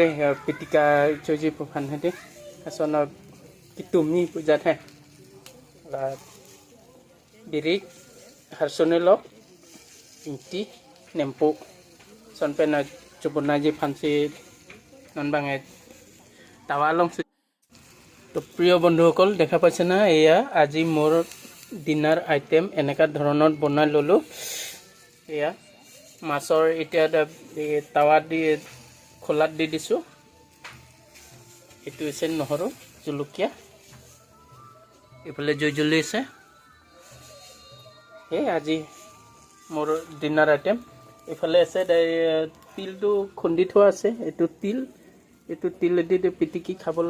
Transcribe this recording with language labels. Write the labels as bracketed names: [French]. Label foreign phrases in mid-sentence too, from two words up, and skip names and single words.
[Karbi] pitika choji phan hedi son kitumi pujat hai la birik harsonelo inti nempu son pena chobonai ji phansi non bange tawa long [Assamese] তো প্রিয় বন্ধুসকল দেখা পাইছে না এয়া আজি মোৰ [English] dinner item [Assamese] এনেকা ধৰণৰ বনাই ললো এয়া মাছৰ এতিয়া তাৱা দি খোলাত দি দিছো এটো আছে নহৰু জলকীয়া এফালে জয়জলি আছে এই আজি মোৰ [English] dinner item [Assamese] এফালে আছে তিলটো খুন্দি থোৱা আছে এটো তিল দি পিটিকি খাবলৈ